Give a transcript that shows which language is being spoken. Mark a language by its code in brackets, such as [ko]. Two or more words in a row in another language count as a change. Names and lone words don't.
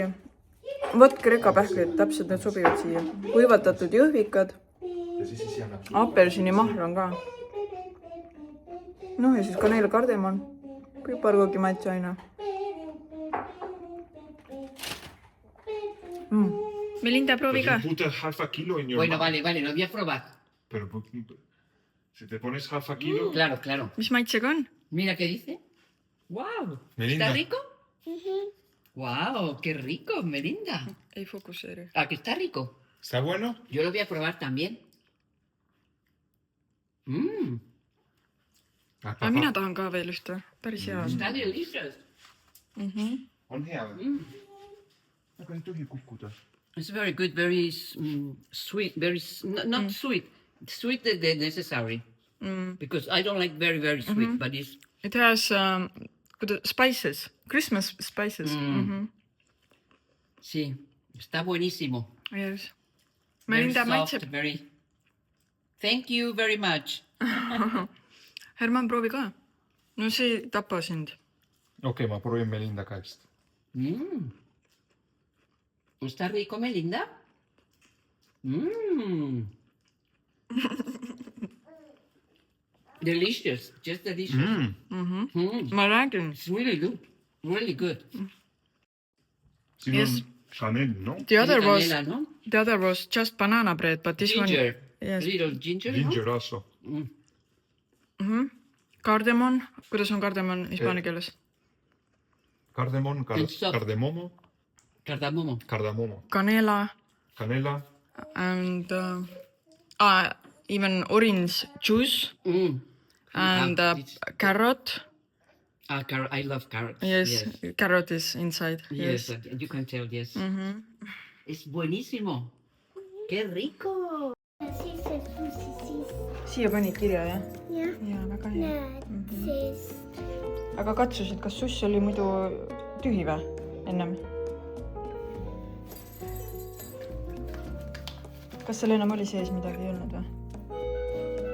[et] Võt krekapähklid, täpselt need sobivad siia. Kuivatatud jõhvikad. Apelsini mahl on ka. Ja siis kaneel, kardemon. Piparkoogi maitseaine. Melinda, proovi ka. [es] Bueno, vale, lo voy a probar. Pero si te pones [en] half a kilo... [es] Claro. [et] Mis maitsega on? [es] Mira qué dice. ¡Wow! ¿Está rico? ¡Wow! ¡Qué rico, Melinda! [et] Ei fokuseeri. [es] ¿A que está rico? ¿Está bueno? Yo lo voy a probar también. [et] aga mina tahan ka veel ühte. Päris hea on. [es] Está delicious. [et] On hea või? Aga ei tohi kukkuda. [en] It's very good, very sweet, very not sweet. Sweet the necessary. Because I don't like very, very sweet, but it's... It has spices. Christmas spices. [es] Sí, está buenísimo. [en] Yes. Very Melinda soft, [et] maitseb. [en] very... Thank you very much. [et] Herman, proovi ka. No see ei tapa sind. Okei, ma proovin Melinda käest. [es] ¿Está rico, Melinda? [en] Delicious, just delicious. [et] Ma räägin. [en] It's really good, really good. [et] Siin [en] Yes. [et] on kanel, no? [en] The [es] Canela, no? [en] other was just banana bread, but this Ginger, one... Yes. little ginger, Ginger also. [et] Kardemon. Kuidas on kardemon hispaania keeles? Kardemon, Pensab. [es] kardemomo, cardamomo. kardamomo, Canela kanela. [en] and even orange juice and carrot. I love carrots. Yes, carrot is inside. Yes, you can tell, yes. [es] Es buenísimo. ¡Qué rico! [et] Siis see siis. Siia panid kirja, jah? Jah. Jaa, väga hea. Näed, siis. Aga katsusid, kas suss oli muidu tühi või ennem? Kas seal enam oli sees midagi ei olnud või?